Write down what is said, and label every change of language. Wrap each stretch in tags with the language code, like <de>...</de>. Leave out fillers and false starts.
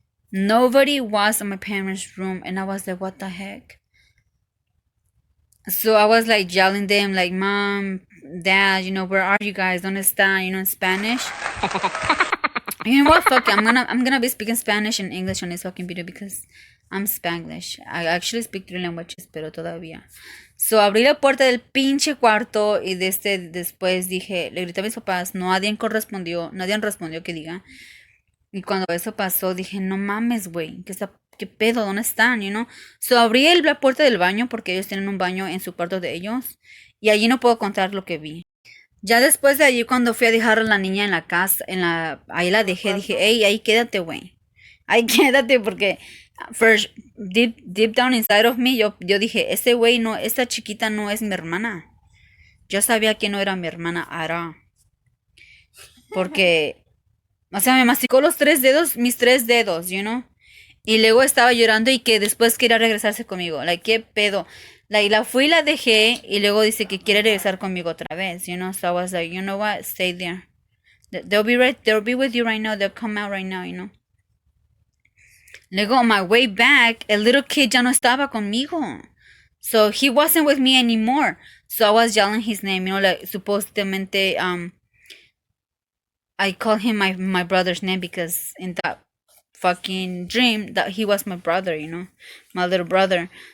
<en>Nobody was in my parents' room, and I was like, what the heck? So I was like yelling them, like, Mom, Dad, where are you guys? Don't understand, in Spanish. You know what? Fuck it. I'm gonna be speaking Spanish and English on this fucking video because I'm Spanglish. I actually speak three languages,</en> <es>pero todavía.</es> <en>So</en> <es>abrí la puerta del pinche cuarto y después dije, le grité a mis papás, nadie respondió que diga. Y cuando eso pasó dije, no mames, güey, ¿qué pedo? ¿Dónde están? So abrí la puerta del baño porque ellos tienen un baño en su cuarto de ellos y allí no puedo contar lo que vi. Ya después de allí, cuando fui a dejar a la niña en la casa, ahí la dejé, dije, hey, ahí quédate, güey. Ahí quédate, porque</es> <en>first, deep down inside of me,</en> <es>yo dije, ese güey no, esta chiquita no es mi hermana. Yo sabía que no era mi hermana, Ara. Porque, o sea, me masticó mis tres dedos, Y luego estaba llorando y que después quería regresarse conmigo. Like, ¿qué pedo? La fui y la dejé y luego dice que quiere regresar conmigo otra vez,</es> <en>So I was like, you know what? Stay there. They'll be with you right now. They'll come out right now,</en> <es>Luego</es> <en>on my way back, el little kid</en> <es>ya no estaba conmigo.</es> <en>So he wasn't with me anymore. So I was yelling his name, like</en> <es>supuestamente</es> <en>I called him my brother's name because in that fucking dream that he was my brother, my little brother.</en>